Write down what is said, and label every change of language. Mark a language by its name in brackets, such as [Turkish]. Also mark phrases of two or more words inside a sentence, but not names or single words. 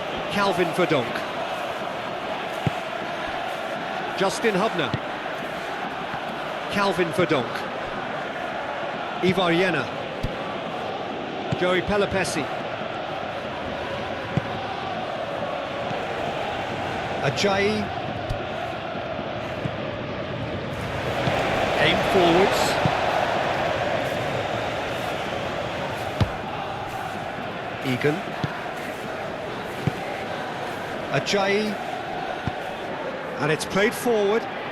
[English] Calvin Verdonk. Justin Hubner. Calvin Verdonk. Ivar Jenner. Joey Pelopessi. Ajayi. Aim forwards. Egan. Ajayi. And it's played forward.